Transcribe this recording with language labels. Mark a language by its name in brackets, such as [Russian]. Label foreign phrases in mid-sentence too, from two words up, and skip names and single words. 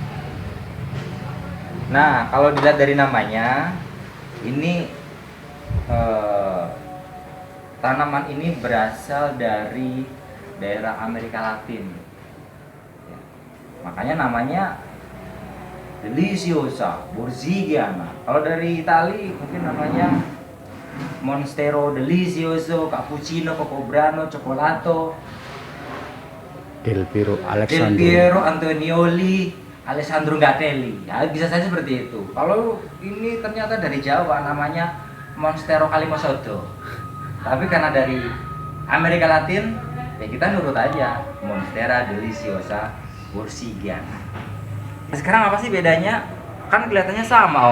[Indonesian] Nah, kalau dilihat dari namanya, ini tanaman ini berasal dari daerah Amerika Latin, ya. Makanya namanya Deliciosa Borsigiana. Kalau dari Itali mungkin namanya Monstero Delicioso, Cappuccino, Cocobrano, Cioccolato, Del Piero Del Piero Antonioli, Alessandro Gatelli. Ya, bisa saja seperti itu. Kalau ini ternyata dari Jawa, namanya Monstero Calimosodo. Tapi karena dari Amerika Latin, ya kita nurut aja, Monstera deliciosa Borsigiana. Sekarang apa sih bedanya? Kan kelihatannya sama, Om.